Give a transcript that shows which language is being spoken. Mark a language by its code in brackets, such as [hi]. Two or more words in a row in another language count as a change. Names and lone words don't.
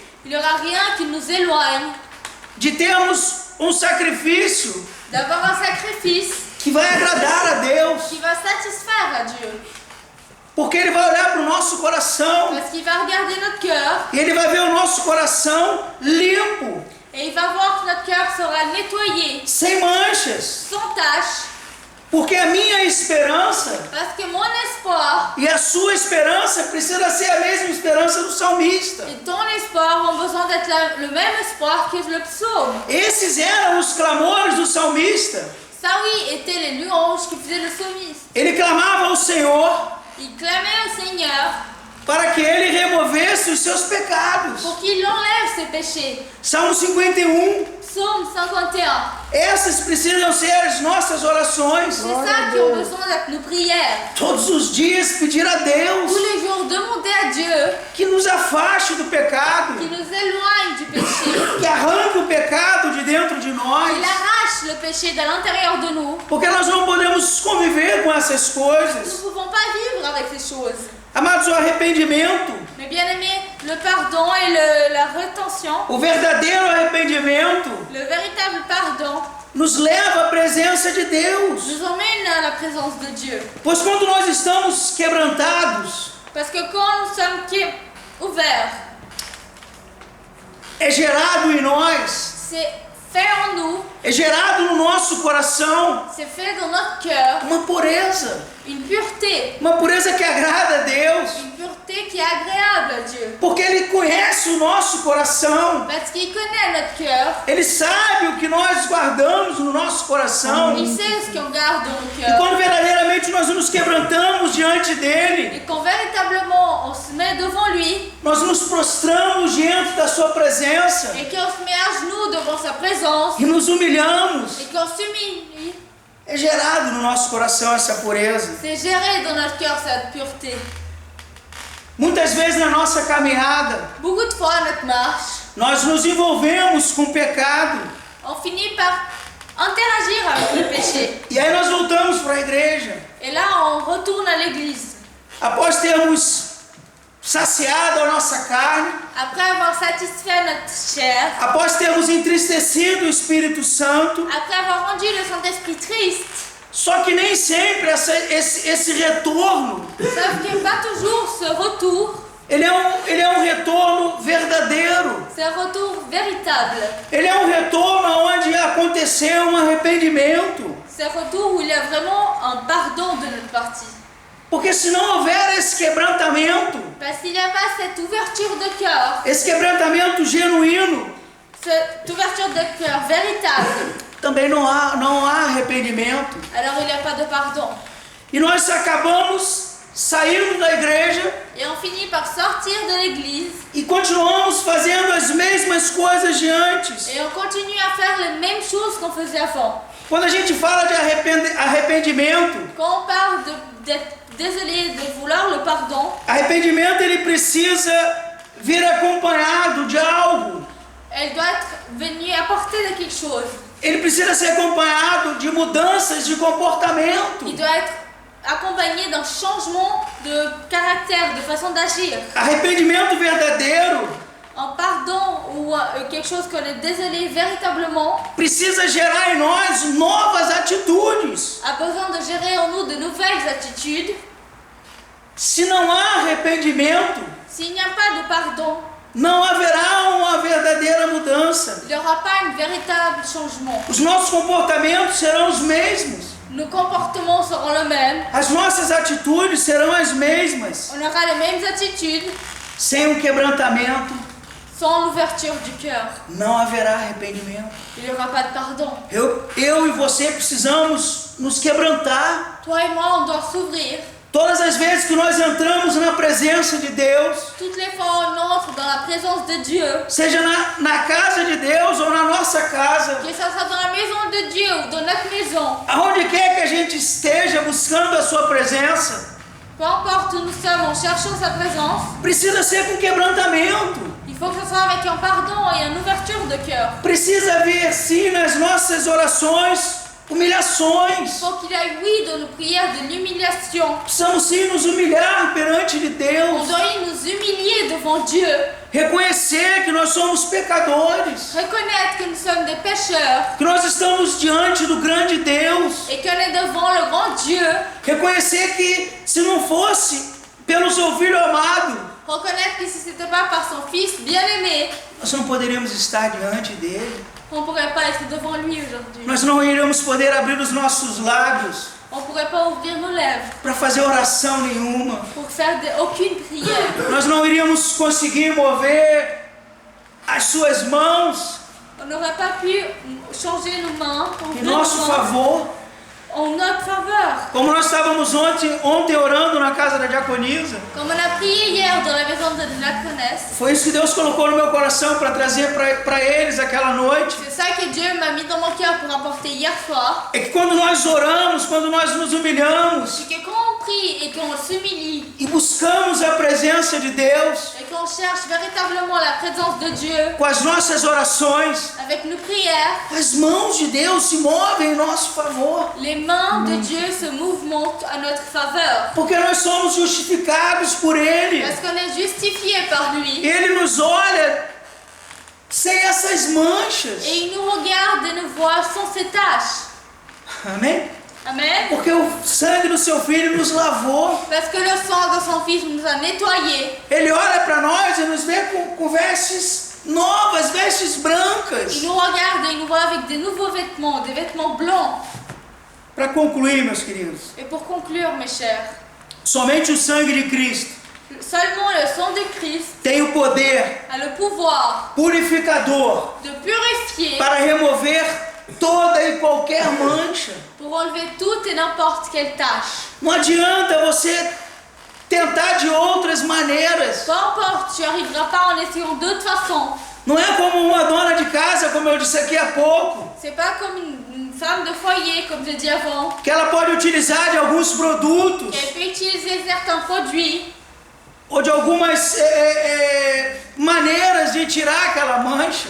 [fr] Il n'y aura rien qui nous éloigne [pt] de termos um sacrifício [fr] d'avoir un sacrifice [pt] que vai agradar a Deus, [fr] qui va satisfaire à Dieu. [pt] porque Ele vai olhar para o nosso coração [fr] Parce qu'il va regarder notre cœur [pt] e Ele vai ver o nosso coração limpo, [fr] et il va voir que notre cœur sera nettoyé, [pt] sem manchas, [fr] sans tache. [pt] porque a minha esperança [fr] Parce que mon espoir [pt] e a sua esperança precisa ser a mesma esperança do salmista. [fr] et ton espoir ont besoin d'être le même espoir que le psaume. [pt] Esses eram os clamores do salmista. [fr] Ça oui, étaient les louanges que faisait le psalmiste. [pt] Ele clamava ao Senhor [fr] Il clamait au Seigneur [pt] para que Ele removesse os seus pecados. [fr] pour qu'il enlève ses péchés. [pt] Salmo 51. [fr] Psaume 51. [pt] Essas precisam ser as nossas orações. [fr] C'est ça qui ont besoin d'être nos prières. [pt] Todos os dias pedir a [fr] Tous [pt] Deus [fr] les jours, demander à Dieu [pt] que nos afaste do pecado, [fr] qu'il nous éloigne du péché, [pt] que arranque o pecado de dentro de [fr] qu'il [pt] nós, [fr] arrache le péché de l'intérieur de nous. [pt] porque nós não podemos conviver com essas [fr] Nous [pt] coisas. [fr] ne pouvons pas vivre avec ces choses. [pt] Amados, o arrependimento, [fr] Mais bien aimé, le pardon et la rétention, [pt] o verdadeiro arrependimento, [fr] le véritable pardon, [pt] nos leva à presença de Deus. [fr] nous emmène à la présence de Dieu. [pt] Pois quando nós estamos quebrantados, [fr] Parce que quand nous sommes ouverts, [pt] é gerado em nós, [fr] c'est fait en nous, [pt] é gerado no nosso coração [fr] c'est fait dans notre cœur, [pt] uma pureza, [fr] une pureté [pt] que agrada a Deus, [fr] qui est agréable à Dieu. [pt] porque Ele conhece o nosso coração, [fr] Parce qu'il connaît notre cœur, [pt] Ele sabe o que nós guardamos no nosso coração, [fr] il sait ce qu'on garde dans nos [pt] e [fr] cœurs. [pt] quando verdadeiramente nós nos quebrantamos diante dEle, [fr] Et quand véritablement on se met devant lui [pt] nós nos prostramos diante da Sua presença [fr] et qu'on se met à genoux devant sa présence [pt] e nos humilhamos, [fr] et qu'on s'humilie, [pt] é gerado no nosso coração essa pureza. [fr] c'est géré dans notre cœur cette pureté. [pt] Muitas vezes na nossa caminhada, [fr] Beaucoup de fois à notre marche, [pt] nós nos envolvemos com o pecado [fr] on finit par interagir avec le péché. [pt] e aí nós voltamos para a igreja. [fr] Et là on retourne à l'église. [pt] Após termos saciado a nossa carne, [fr] Après avoir satisfait notre chair, [pt] após termos entristecido o Espírito Santo, [fr] après avoir rendu le Saint-Esprit triste, [pt] só que nem sempre esse retorno, [fr] sauf que pas toujours ce retour, [pt] ele é um retorno verdadeiro. [fr] c'est un retour véritable. [pt] Ele é um retorno onde aconteceu um arrependimento. [fr] C'est un retour où il y a vraiment un pardon de notre partie. [pt] Porque se não houver esse quebrantamento, [fr] Parce qu'il n'y a pas cette ouverture de cœur, [pt] esse quebrantamento genuíno, [fr] cette ouverture de cœur véritable, [pt] também não há arrependimento. [fr] alors il n'y a pas de pardon. [pt] E nós acabamos saindo da igreja [fr] Et on finit par sortir de l'église [pt] e continuamos fazendo as mesmas coisas de antes. [fr] et on continue à faire les mêmes choses qu'on faisait avant. [pt] Quando a gente fala de arrependimento, [fr] Quand on parle d'être désolé, de vouloir le pardon, [pt] arrependimento ele precisa vir acompanhado de algo. [fr] elle doit être venue apporter de quelque chose. [pt] Ele precisa ser acompanhado de mudanças de comportamento. [fr] Il doit être accompagné d'un changement de caractère, de façon d'agir. [pt] Arrependimento verdadeiro [fr] Un pardon ou quelque chose qu'on est désolé véritablement [pt] precisa gerar em nós novas atitudes. [fr] a besoin de gérer en nous de nouvelles attitudes. [pt] Se não há arrependimento, [fr] S'il n'y a pas de pardon, [pt] não haverá uma verdadeira mudança. [fr] il n'y aura pas un véritable changement. [pt] Os nossos comportamentos serão os mesmos. [fr] Nos comportements seront les mêmes. [pt] As nossas atitudes serão as mesmas. [fr] On aura les mêmes attitudes. [pt] Sem um quebrantamento, [fr] Sans l'ouverture du cœur, [pt] não haverá arrependimento. [fr] il n'y aura pas de pardon. [pt] Eu e você precisamos nos quebrantar. [fr] Toi et moi, on doit s'ouvrir. [pt] Todas as vezes que nós entramos na presença de Deus, [fr] Toutes les fois on entre dans la présence de Dieu, [pt] seja na casa de Deus ou na nossa casa, [fr] que ça soit dans la maison de Dieu ou dans notre maison, [pt] aonde quer que a gente esteja buscando a sua presença, [fr] peu importe où nous sommes en cherchant sa présence, [pt] precisa ser com quebrantamento. [fr] il faut que ce soit avec un pardon et une ouverture de cœur. [pt] Precisa vir sim nas nossas orações humilhações. [fr] Il faut qu'il aille, oui, dans nos prières de l'humiliation. [pt] Precisamos sim nos humilhar perante de [fr] On [pt] Deus. [fr] doit nous humilier devant Dieu. [pt] Reconhecer que nós somos pecadores. [fr] Reconnaître que nous sommes des pécheurs [pt] Que nós estamos diante do grande Deus. [fr] et qu'on est devant le grand Dieu. [pt] Reconhecer que se não fosse pelo seu Filho amado, [fr] Reconnaître que si ce n'était pas par son Fils bien-aimé, [pt] nós não poderíamos estar diante dele. [fr] on ne pourrait pas être devant lui aujourd'hui. [pt] Nós não iríamos poder abrir os nossos lábios [fr] On ne pourrait pas ouvrir nos lèvres [pt] para fazer oração nenhuma. [fr] pour faire aucune prière. [pt] Nós não iríamos conseguir mover as suas mãos [fr] On n'aurait pas pu changer nos mains pour [pt] em [fr] ouvrir nos [pt] nosso [fr] mains [pt] favor. [fr] en notre faveur. [pt] Como nós estávamos ontem orando na casa da diaconisa. [fr] Comme on a prié hier dans la maison de la Connaisse, [pt] Foi isso que Deus colocou no meu coração para trazer para eles aquela noite. [fr] c'est ça que Dieu m'a mis dans mon cœur pour apporter hier soir. [pt] É que quando nós oramos, quando nós nos humilhamos [fr] C'est que quand on prie et qu'on s'humilie [pt] e buscamos a presença de Deus [fr] et qu'on cherche véritablement la présence de Dieu [pt] com as nossas orações, [fr] avec nos prières, [pt] as mãos de Deus se movem em nosso favor. [fr] les mains de Dieu se mouvementent à notre faveur. [pt] Porque nós somos justificados por Ele. [fr] Parce qu'on est justifié par lui. [pt] Ele nos olha sem essas manchas. [fr] Et il nous regarde et nous voit sans ces taches. [pt] Amém? [fr] Amen. [pt] Porque o sangue do seu Filho nos lavou. [fr] Parce que le sang de son Fils nous a nettoyés. [pt] Ele olha para nós e nos vê com vestes novas, vestes brancas. [fr] Il nous regarde et il nous voit avec des nouveaux vêtements, des vêtements blancs. [pt] Para concluir, meus queridos, [fr] Et pour conclure, mes chers, [pt] somente o sangue de Cristo [fr] seulement le sang de Christ [pt] tem o poder [fr] a le pouvoir [pt] purificador [fr] de purifier [pt] para remover toda e qualquer mancha. [fr] pour enlever toute et n'importe quelle tache. [pt] Não adianta você tentar de outras maneiras. [fr] Peu importe, tu n'y arriveras pas en essayant d'autres façons. [pt] Não é como uma dona de casa, como eu disse aqui há pouco, [fr] C'est pas comme une femme de foyer, comme je dis avant, [pt] que ela pode utilizar de alguns produtos [fr] qu'elle peut utiliser certains produits [pt] ou de algumas maneiras de tirar aquela mancha,